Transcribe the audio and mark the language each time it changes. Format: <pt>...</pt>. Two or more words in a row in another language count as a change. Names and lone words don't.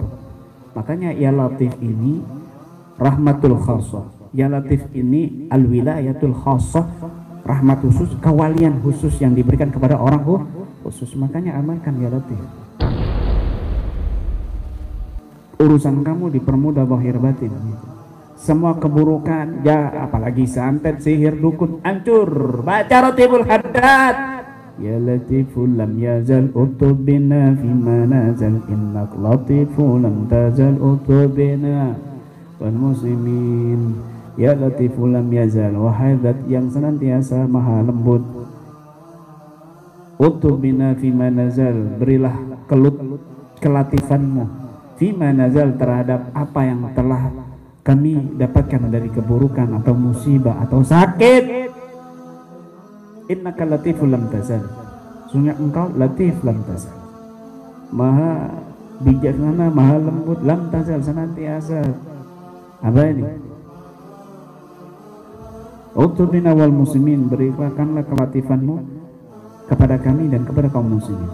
<id>Makanya</id> <ar>يا لطيف</ar> <id>ini</id> <ar>رحمة الخاصة, يا لطيف</ar> <id>ini</id> <ar>الولاية الخاصة,</ar> <id>rahmat khusus, kewalian khusus yang diberikan kepada orang khusus. Makanya amalkan</id> <ar>يا لطيف.</ar> <id>Urusan kamu dipermudah zahir batin. Semua keburukan, ya apalagi santet, sihir, dukun, hancur. Baca Ratibul Haddad.</id> <ar>يا لطيفا لم يزل الطف بنا فيما نزل إنك لطيف لم تزل الطف بنا والمسلمين. يا لطيفا لم يزل,</ar> <id>wahai zat yang senantiasa maha lembut,</id> <ar>الطف بنا فيما نزل,</ar> <id>berilah kelatifanmu,</id> <ar>فيما نزل,</ar> <id>terhadap apa yang telah kami dapatkan dari keburukan atau musibah atau sakit.</id> <ar>إنك لطيف لم تزل,</ar> <id>sungguh engkau</id> <ar>لطيف لم تزل,</ar> <id>maha bijaksana, maha lembut,</id> <ar>لم تزل,</ar> <id>senantiasa. Apa ini?</id> <ar>الطف بنا والمسلمين,</ar> <id>berikanlah kelatifanmu kepada kami dan kepada kaum muslimin.</id>